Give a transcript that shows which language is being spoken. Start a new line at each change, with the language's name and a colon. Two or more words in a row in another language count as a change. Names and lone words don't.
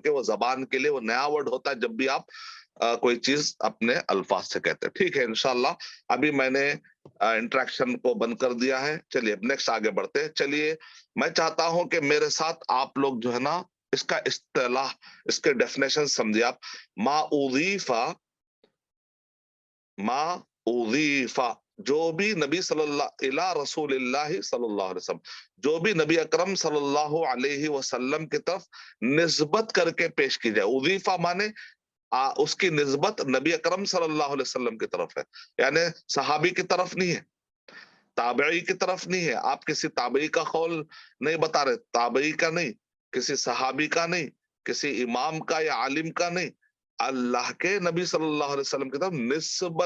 Hindi: क्योंकि वो जबान के लिए वो नया वर्ड होता है जब भी आप कोई चीज अपने अल्फाज से कहते हैं। ठीक है, इंशाल्लाह। अभी मैंने इंटरेक्शन को बंद कर दिया है। चलिए अब नेक्स्ट आगे बढ़ते हैं। चलिए, मैं चाहता हूं कि मेरे साथ आप लोग जो है ना इसका इस्तेलाह, इसके डेफिनेशन समझिए आप।
Arabic: ما أضيف، ما أضيف,
Hindi: जो भी नबी
Arabic: صلى الله إلى رسول الله صلى الله عليه وسلم,
Hindi: जो भी नबी अकरम
Arabic: صلى الله عليه وسلم
Hindi: की तरफ निस्बत करके पेश की जाए। उज़ीफा माने उसकी निस्बत नबी अकरम
Arabic: صلى الله عليه وسلم
Hindi: की तरफ है, यानी सहाबी की तरफ नहीं है, ताबई की तरफ नहीं है। आप किसी ताबई का कौल नहीं बता रहे, ताबई का नहीं, किसी सहाबी का नहीं, किसी इमाम का या आलिम का नहीं, अल्लाह के नबी
Arabic: صلى الله عليه وسلم
Hindi: की तरफ निस्बत।